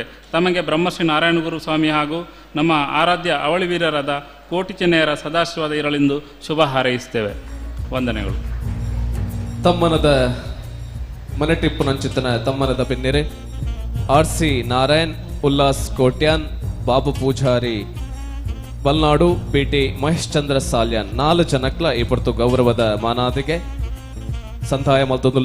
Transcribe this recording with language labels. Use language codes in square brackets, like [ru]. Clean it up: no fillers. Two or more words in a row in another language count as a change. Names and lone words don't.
[kn] ತಮಗೆ ಬ್ರಹ್ಮಶ್ರೀ ನಾರಾಯಣಗುರು ಸ್ವಾಮಿ ಹಾಗೂ ನಮ್ಮ ಆರಾಧ್ಯ ಅವಳಿವೀರರಾದ ಕೋಟಿ ಚೆನ್ನಯ್ಯರ ಸದಾಶೀರ್ವಾದ ಇರಲೆಂದು ಶುಭ ಹಾರೈಸುತ್ತೇವೆ. ವಂದನೆಗಳು. [tcy] ತಮ್ಮನದ ಮನೆಟಿಪ್ಪು ನಂಚಿತನ ತಮ್ಮನದ ಬೆನ್ನೆರೆ RC ನಾರಾಯಣ್, ಉಲ್ಲಾಸ್ ಕೋಟ್ಯಾನ್, ಬಾಬು ಪೂಜಾರಿ ಬಲ್ನಾಡು, PT ಮಹೇಶ್ ಚಂದ್ರ ಸಾಲ್ಯಾನ್ 4 ಜನಕ್ಲ ಈ ಪೊರ್ತು ಗೌರವದ ಮಾನಾದಿಗೆ ಸಂತಾಯ ಮಲ್ತೊಂದುಲ್ಲ.